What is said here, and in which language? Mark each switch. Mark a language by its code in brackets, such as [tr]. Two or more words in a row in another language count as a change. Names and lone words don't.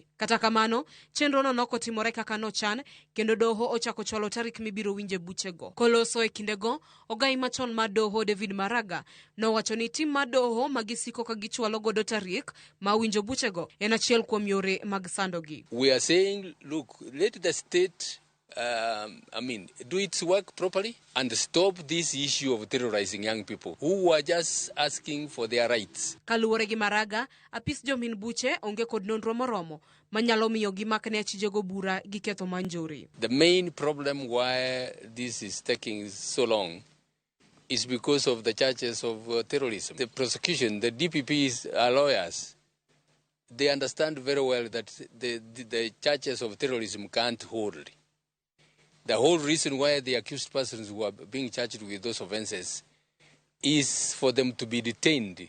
[luo] Kata kamano, chenro no nokotimore kaka nochan, kendo doho ochako chwalo tarik mibiro winje buchego. Koloso e kindego, ogai machon ma doho David Maraga nowacho ni tim ma doho magisiko ka gichwalo godo tarik ma winjo buchego en achiel kuom yore mag sandogi. [en] We are saying, look, let the state do its work properly and stop this issue of terrorizing young people who are just asking for their rights. [luo] Kaluwore gi Maraga, apis jomin buche onge kod nonro moromo manyalo miyo gimakne achijego bura gi ketho manjore. [en] The main problem why this is taking so long is because of the charges of terrorism. The prosecution, the DPP's lawyers, they understand very well that the charges of terrorism can't hold. The whole reason why the accused persons who are being charged with those offenses is for them to be detained.